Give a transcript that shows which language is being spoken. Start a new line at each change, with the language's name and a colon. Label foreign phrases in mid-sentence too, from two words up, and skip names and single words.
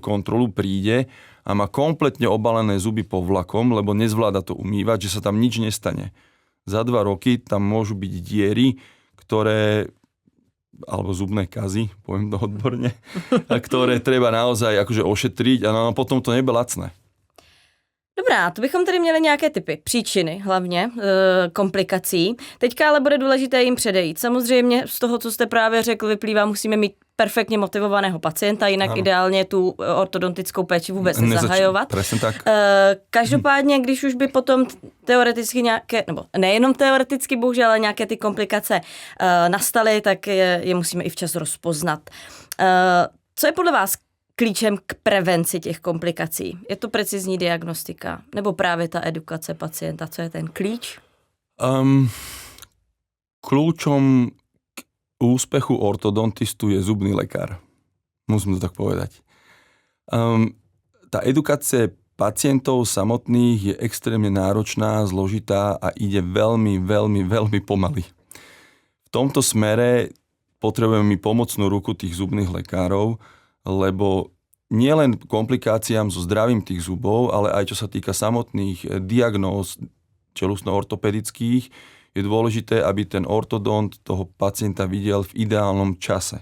Slovak: kontrolu príde a má kompletne obalené zuby povlakom, lebo nezvláda to umývať, že sa tam nič nestane. Za 2 roky tam môžu byť diery, alebo zubné kazy, poviem to odborne, a ktoré treba naozaj akože ošetriť a potom to nebude lacné.
Czech: Dobrá, to bychom tedy měli nějaké typy, příčiny hlavně, komplikací. Teďka ale bude důležité jim předejít. Samozřejmě z toho, co jste právě řekl, vyplývá, musíme mít perfektně motivovaného pacienta, jinak ano. Ideálně tu ortodontickou péči vůbec nezahajovat.
Slovak: Presne tak.
Czech: Každopádně, když už by potom teoreticky nějaké, nebo nejenom teoreticky bohužel, ale nějaké ty komplikace nastaly, tak je musíme i včas rozpoznat. Co je podle vás klíčem k prevenci těch komplikací? Je to precizní diagnostika? Nebo právě ta edukace pacienta? Co je ten klíč?
Slovak: Kľúčom k úspechu ortodontistu je zubný lekár. Musím to tak povedať. Tá edukácia pacientov samotných je extrémne náročná, zložitá a ide veľmi, veľmi, veľmi pomaly. V tomto smere potrebujeme my pomocnú ruku tých zubných lekárov, lebo nielen komplikáciám so zdravím tých zubov, ale aj čo sa týka samotných diagnóz čelusno-ortopedických, je dôležité, aby ten ortodont toho pacienta videl v ideálnom čase.